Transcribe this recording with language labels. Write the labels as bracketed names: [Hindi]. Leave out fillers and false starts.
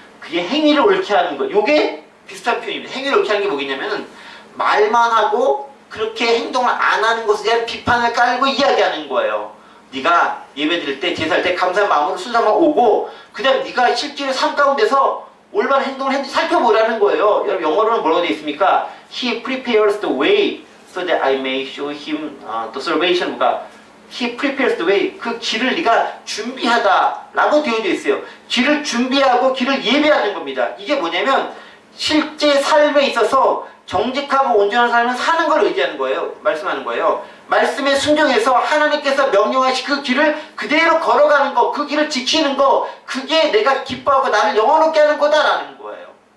[Korean] 그의 행위를 옳게 하는 것. 요게 비슷한 표현입니다. 행위를 옳게 하는 게 뭐겠냐면은 말만 하고 그렇게 행동을 안 하는 것에 대한 비판을 깔고 이야기하는 거예요. 네가 예배 드릴 때, 제사할 때 감사한 마음으로 순수한 마음으로 오고, 그 다음에 네가 실제로 삶 가운데서 올바른 행동을 했는지 살펴보라는 거예요. 여러분 영어로는 뭐라고 되어 있습니까? [English] He prepares the way so that I may show him the salvation. He prepares the way. [Korean] 그 길을 네가 준비하다라고 되어져 있어요. 길을 준비하고 길을 예배하는 겁니다. 이게 뭐냐면 실제 삶에 있어서 정직하고 온전한 삶을 사는 걸 의지하는 거예요. 말씀하는 거예요. 말씀에 순종해서 하나님께서 명령하신 그 길을 그대로 걸어가는 거, 그 길을 지키는 거, 그게 내가 기뻐하고 나를 영원롭게 하는 거다라는 거예요.